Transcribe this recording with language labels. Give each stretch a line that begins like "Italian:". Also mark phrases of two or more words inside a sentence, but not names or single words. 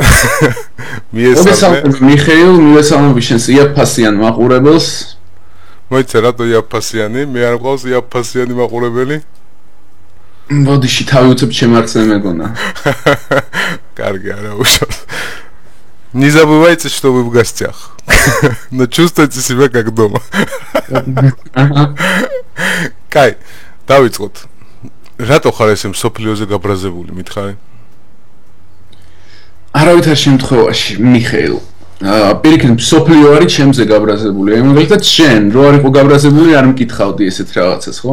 Georgian: მოგესალმები მიხეილ, მოგესალმები შენს იაფფასიან მაყურებელს. მოიცა რატო იაფფასიანი? მე არ მყავს იაფფასიანი მაყურებელი? მოდიში თავი უცებ ჩემ არხს მეგონა. კარგი, არა უშავს.
Russian: Не забывайте, что вы в гостях. Но чувствуйте себя как дома.
Georgian: Кай, დავიწყოთ. რატო ხარ ესე სოფლიოზე გაბრაზებული, მითხარი? არავითარ შემთხვევაში, მიხეილ. პირიქით, სოფლიო არის ჩემზე გაბრაზებული. აი, მაგალითად, შენ რო არ იყო გაბრაზებული, არ მკითხავდი ესეთ რაღაცას, ხო?